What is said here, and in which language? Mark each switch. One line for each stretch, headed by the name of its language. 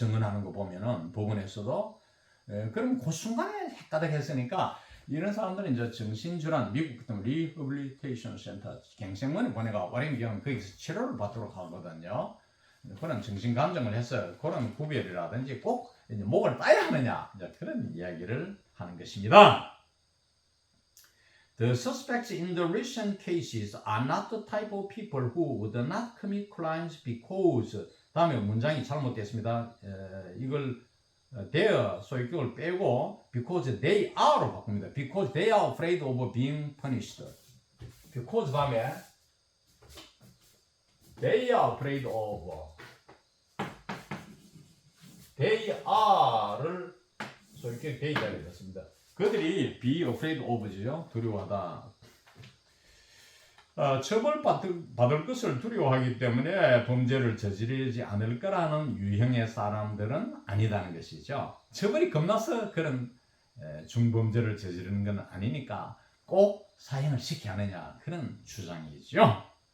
Korean: 증언하는 거 보면은 법원에서도. 그럼 그 순간에 헷가닥 했으니까 이런 사람들은 이제 정신질환, 미국 같은 리허빌리테이션 센터 갱생원에 보내가 오랜 기간 거기서 치료를 받도록 하거든요. 그런 정신감정을 해서 그런 구별이라든지 꼭 이제 목을 따야 하느냐, 이제 그런 이야기를 하는 것입니다.
English: The suspects in the recent cases are not the type of people who would not commit crimes because,
Korean: 다음에 문장이 잘못됐습니다. 이걸 their 소유격을 빼고
English: because they are
Korean: 로 바꿉니다.
English: Because they are afraid of being punished. because 다음에 they are afraid of, they are를 소유격 they
Korean: 자리에 넣습니다. 그들이 be afraid of죠. 두려워하다. 처벌받을 것을 두려워하기 때문에 범죄를 저지르지 않을 거라는 유형의 사람들은 아니다는 것이죠. 처벌이 겁나서 그런 중범죄를 저지르는 건 아니니까 꼭 사형을 시켜야 하느냐, 그런 주장이죠.